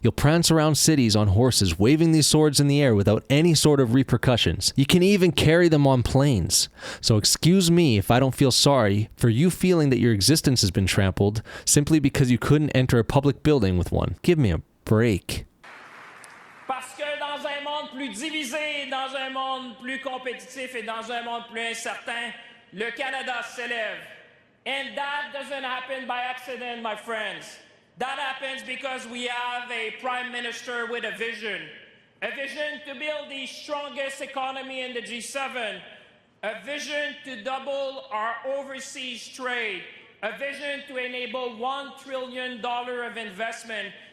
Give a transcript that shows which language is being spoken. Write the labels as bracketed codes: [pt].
[en] You'll prance around cities on horses, waving these swords in the air without any sort of repercussions. You can even carry them on planes. So excuse me if I don't feel sorry for you feeling that your existence has been trampled simply because you couldn't enter a public building with one. Give me a break. [fr] Parce que dans un monde plus divisé, dans un monde plus compétitif et dans un monde plus incertain, le Canada s'élève. [en] And that doesn't happen by accident, my friends. That happens because we have a prime minister with a vision to build the strongest economy in the G7, a vision to double our overseas trade, a vision to enable $1 trillion of investment,